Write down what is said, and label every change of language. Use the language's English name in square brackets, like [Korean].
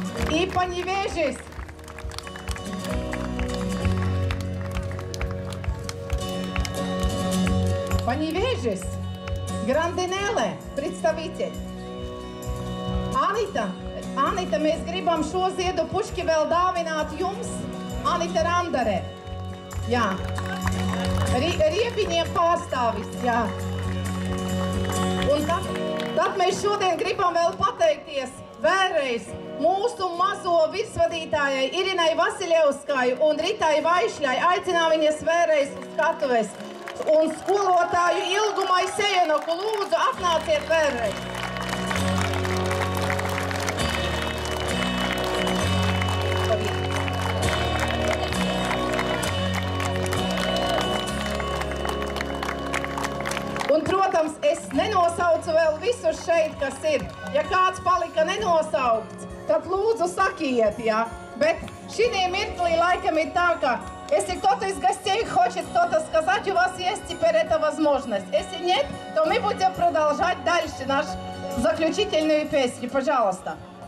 [Russian] И Panevėžys. Panevėžys. Grandinēlē, представитель. [Latvian] Anita, mēs gribam šo ziedu puški vēl dāvināt jums. Anita Randare. Jā. Riebiņiem pārstāvis, jā. Un tad mēs šodien gribam vēl pateikties vēlreiz mūsu mazo virsvadītājai Irinai Vasiljevskai un Ritai Vaišļai. Aicinām viņas vēlreiz uz skatuves. Un skolotāju Ilgumai Sejenoku lūdzu atnāciet vēlreiz. Un, protams, es nenosaucu vēl visus šeit, kas ir. Ja kāds palika nenosaukts, tad lūdzu sakiet, jā. Bet šī mirklī laikam ir tā, ka [Russian] если кто-то из гостей хочет что-то сказать, у вас есть теперь эта возможность. Если нет, то мы будем продолжать дальше нашу заключительную песню. Пожалуйста.